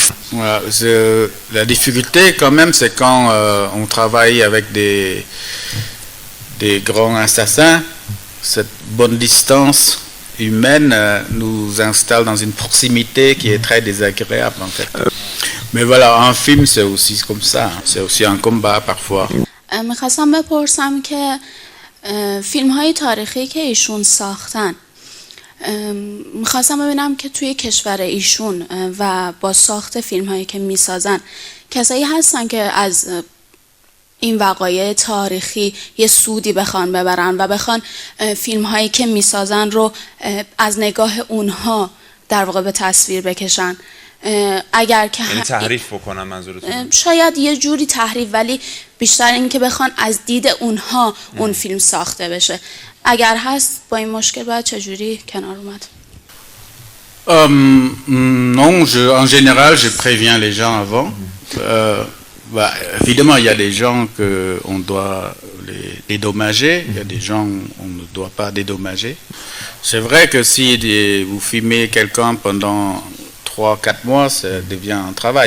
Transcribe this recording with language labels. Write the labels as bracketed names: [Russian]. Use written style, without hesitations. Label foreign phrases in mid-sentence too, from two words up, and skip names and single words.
[French] Voilà, la difficulté quand même c'est quand on travaille avec des grands assassins. Cette bonne distance humaine nous installe dans une proximité qui est très désagréable en fait. Mais voilà, un film c'est aussi comme ça, c'est aussi un combat parfois. [Persian] میخواستم بپرسم که فیلم های تاریخی که ایشون ساختن میخواستم ببینم که توی کشور ایشون و با ساخت فیلم هایی که میسازن کسایی هستن که از این وقایع تاریخی یه سودی بخوان ببرن و بخوان فیلم هایی که میسازن رو از نگاه اونها در واقع به تصویر بکشن. اگر که یعنی تحریف بکنن منظورتون؟ شاید یه جوری تحریف، ولی بیشتر این که بخوان از دید اونها اون فیلم ساخته بشه. اگر هست با این مشکل باید چجوری کنار اومد؟ [French] Non, en général, je préviens les gens avant. Évidemment, il y a des gens qu'on doit les dédommager, il y a des gens qu'on ne doit pas dédommager. C'est vrai que si vous filmez quelqu'un pendant 3-4 mois, ça devient un travail.